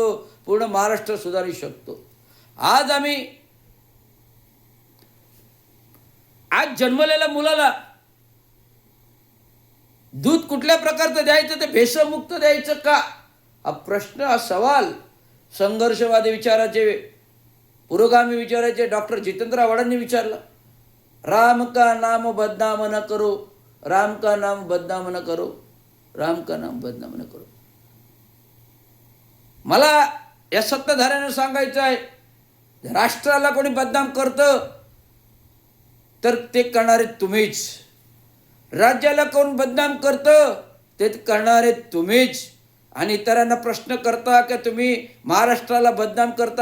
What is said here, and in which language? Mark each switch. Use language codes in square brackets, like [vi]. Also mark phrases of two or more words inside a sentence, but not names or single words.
[mr] पूर्ण महाराष्ट्र सुधारू शकतो. आज जन्मलेल्या मुलाला दूध कुठल्या प्रकारचं द्यायचं, ते भेसळमुक्त द्यायचं का? हा प्रश्न, हा सवाल संघर्षवादी विचाराचे, पुरोगामी विचाराचे डॉक्टर जितेंद्र आव्हाडांनी विचारला. [hi] राम का नाम बदनाम न करो, राम का नाम बदनाम न करो, राम का नाम बदनाम न करो. [mr] मला या सत्ताधाऱ्यांना सांगायचं आहे, राष्ट्राला कोणी बदनाम करतं तर ते करणारे तुम्हीच. राज्याला कोण बदनाम करतं ते करणारे तुम्हीच. आणि इतरांना प्रश्न करता की तुम्ही महाराष्ट्राला बदनाम करता.